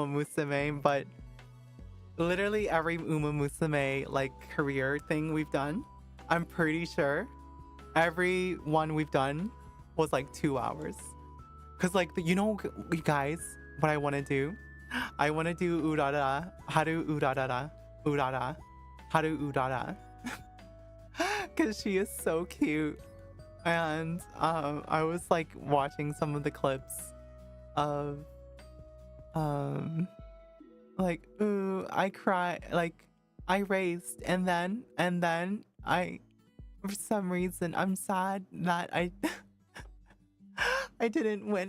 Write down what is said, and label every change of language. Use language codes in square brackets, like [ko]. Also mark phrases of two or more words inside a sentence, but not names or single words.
[en] Musume, but literally every Uma Musume like career thing we've done, I'm pretty sure every one we've done was like 2 hours. Cause like you know, you guys, what I want to do? I want to do urara, haru urara, urara, haru urara. Cause she is so cute. And I was like watching some of the clips of like, ooh, I cry, like I raced, and then I, for some reason, I'm sad that I I didn't win.